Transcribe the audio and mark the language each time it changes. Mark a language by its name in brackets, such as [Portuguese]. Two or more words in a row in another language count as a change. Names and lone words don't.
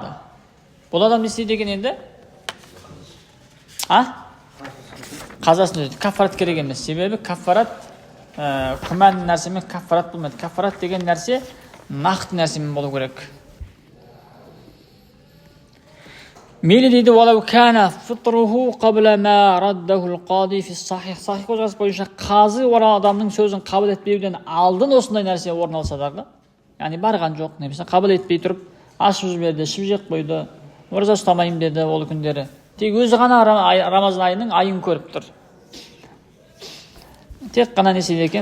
[Kazakh] Бұл адам не істейді екен енді? Қазасын өтеді. Каффарат керек емес. Себебі каффарат күмән нәрсемен каффарат болмайды. Каффарат деген нәрсе нақты нәрсемен болу керек. Мейлі дейді: [Arabic] "ولو كان فطره قبل ما رده القاضي في الصحيح". [Kazakh] Сахих көзқарас бойынша қазы адамның сөзін қабыл етпеуден алдын осындай нәрсе орын алса дағы, яғни барған жоқ, немесе қабыл етпей тұрып ашып жіберді, ішіп жеп қойды, ораза ұстамаймын деді ол күндері. Тек өзі ғана Рамазан айының айын көріп тұр. Тек қана не істейді екен?